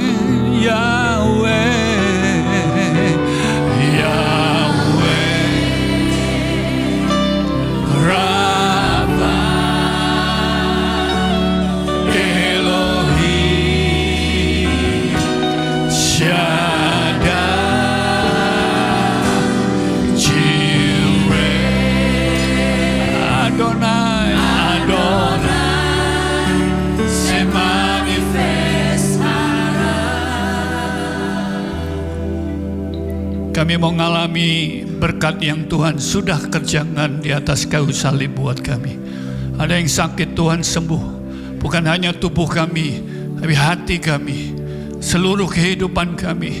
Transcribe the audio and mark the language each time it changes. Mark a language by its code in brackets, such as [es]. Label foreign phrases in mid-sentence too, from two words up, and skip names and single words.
[pt] Yahweh, Yahweh, Rabbah, Elohim, Shaddai, Jireh, Adonai, Adonai, se manifesta. [id] Kami mau mengalami berkat yang Tuhan sudah kerjakan di atas kayu salib buat kami. Ada yang sakit Tuhan sembuh, bukan hanya tubuh kami, tapi hati kami, seluruh kehidupan kami.